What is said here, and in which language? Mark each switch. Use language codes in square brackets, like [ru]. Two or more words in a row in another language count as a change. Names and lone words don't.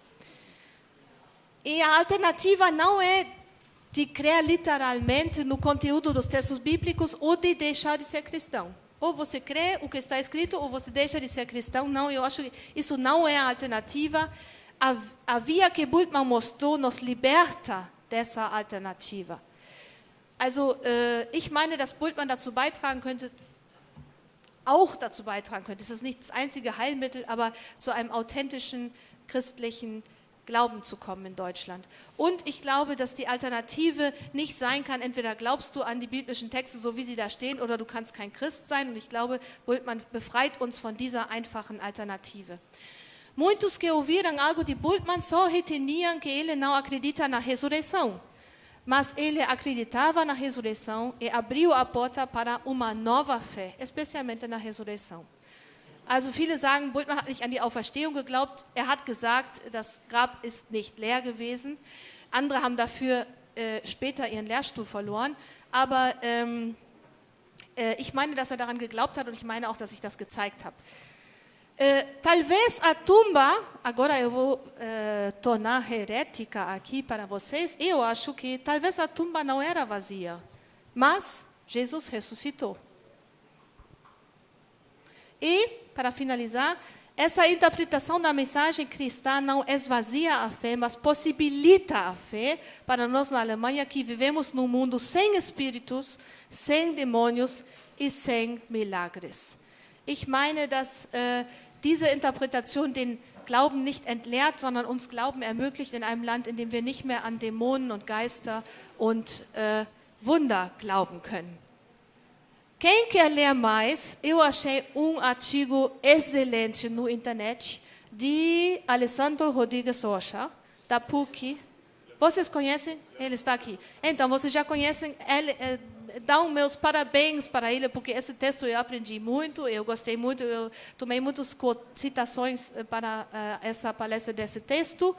[pt] E a alternativa não é de crer literalmente no conteúdo dos textos bíblicos ou de deixar de ser cristão. Ou você crê o que está escrito ou você deixa de ser cristão. Não, eu acho que isso não é a alternativa. A via que Bultmann mostrou nos liberta dessa alternativa. [de] Also, ich meine, dass Bultmann dazu beitragen könnte, das ist nicht das einzige Heilmittel, aber zu einem authentischen christlichen Glauben zu kommen in Deutschland. Und ich glaube, dass die Alternative nicht sein kann, entweder glaubst du an die biblischen Texte, so wie sie da stehen, oder du kannst kein Christ sein. Und ich glaube, Bultmann befreit uns von dieser einfachen Alternative. [pt] Muitos que ouviram algo de Bultmann só reteniam que ele não acredita na ressurreição. Mas ele acreditava na ressurreição e abriu a porta para uma nova fé, especialmente na ressurreição. [de] Also viele sagen, Bultmann hat nicht an die Auferstehung geglaubt. Er hat gesagt, das Grab ist nicht leer gewesen. Andere haben dafür später ihren Lehrstuhl verloren. Aber ich meine, dass er daran geglaubt hat und ich meine auch, dass ich das gezeigt habe. [pt] Talvez a tumba, agora eu vou tornar herética aqui para vocês, eu acho que talvez a tumba não era vazia, mas Jesus ressuscitou. E, para finalizar, essa interpretação da mensagem cristã não esvazia a fé, mas possibilita a fé para nós na Alemanha que vivemos num mundo sem espíritos, sem demônios e sem milagres. [de] Ich meine, dass diese Interpretation den Glauben nicht entleert, sondern uns Glauben ermöglicht in einem Land, in dem wir nicht mehr an Dämonen und Geister und Wunder glauben können. [pt] Quem quer ler mais, eu achei artigo excelente no internet de Alessandro Rodrigues Rocha, da PUC. Vocês conhecem? Ele está aqui. Então, vocês já conhecem ele. Dão meus parabéns para ele, porque esse texto eu aprendi muito, eu gostei muito, eu tomei muitas citações para essa palestra desse texto.